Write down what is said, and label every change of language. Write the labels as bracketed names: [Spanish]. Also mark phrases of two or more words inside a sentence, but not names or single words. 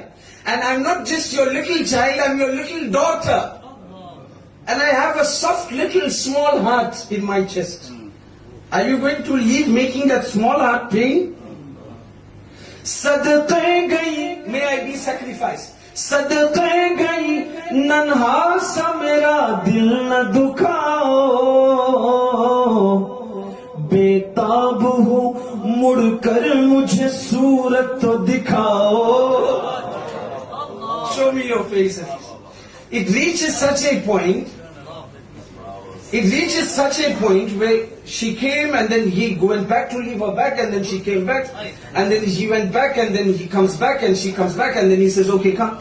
[English] And I am not just your little child, I am your little daughter. And I have a soft little small heart in my chest. Are you going to leave making that small heart pain? [Urdu] صدقے گئی, [English] may I be sacrificed. [Urdu] صدقے گئی، ننھا سا میرا دل نہ دکھاؤ. بیتاب ہوں، مڑ کر مجھے صورت تو دکھاؤ. [English] Show me your face. It reaches such a point. It reaches such a point where she came and then he went back to leave her back, and then she came back and then he went back and then he comes back and she comes back and then he says, okay, come.